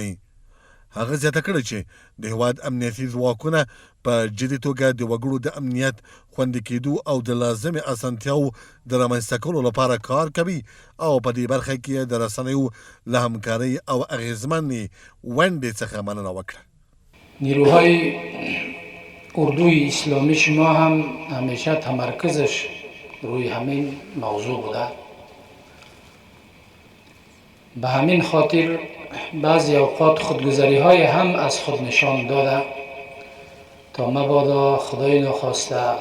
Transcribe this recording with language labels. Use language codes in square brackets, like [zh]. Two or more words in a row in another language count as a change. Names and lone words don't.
[ps] هغه زیاته کړه چې د هېواد امنیتي ځواکونه په جدي توګه د وګړو د امنیت خوندي کېدو او د لازمې اسانتیاو د رامنځته کولو لپاره کار کوي او په دې برخه کې د رسنیو له همکارۍ او اغیزمنې ونډې څخه مننه وکړه. [fa] نیروهای اردوی اسلامی شما هم همیشه تمرکزش روی همین موضوع بوده. به همین خاطر بعضی اوقات خودگذری های هم از خود نشان داده تا مبادا خدای نخواسته